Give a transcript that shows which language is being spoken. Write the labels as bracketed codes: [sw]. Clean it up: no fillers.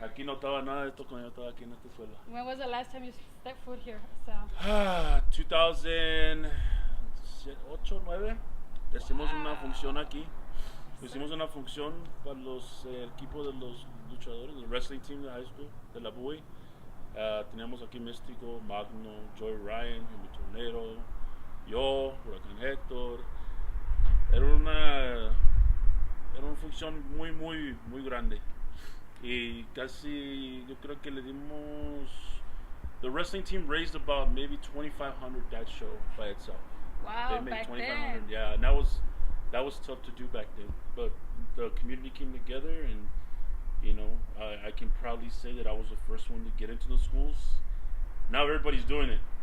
[es] Aquí no estaba nada de esto cuando yo estaba aquí en esta escuela. [en] When was the last time you stepped foot here, 2008, 9. [es] Hicimos una función aquí. Hicimos una función para los equipos de los luchadores, del [en] wrestling team [es] de high school, de la BUI. Teníamos aquí Místico, Magno, Joy Ryan, Jimmy Tornero, yo, Huracán Héctor. Era una función muy grande. Y casi, yo creo que le dimos. [en] The wrestling team raised about maybe 2,500 that show by itself. Wow, They made back 2,500. then. Yeah, and that was tough to do back then. But the community came together, and I can proudly say that I was the first one to get into the schools. Now everybody's doing it.